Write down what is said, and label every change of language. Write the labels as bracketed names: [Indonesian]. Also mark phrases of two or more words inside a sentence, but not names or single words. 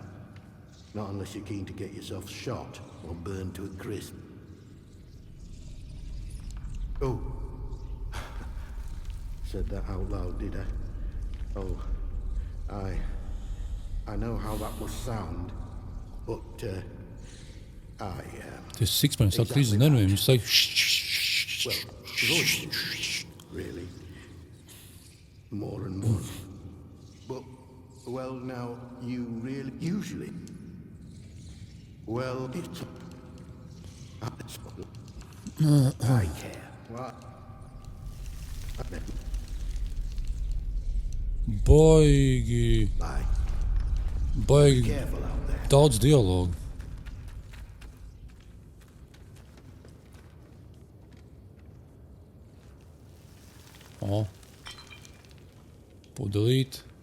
[English] Not unless you're keen to get yourself shot or burned to a crisp. Oh. Said that out loud, did I? Oh, I know how that must sound, but, [Latvian] Tas Sixpence sāk krīzes nerviem, viņš saka [English] really. More and more. But, well, now, you really, usually, well, it's, I care. What? [Latvian] Baigi daudz dialogu. O, pudelīt.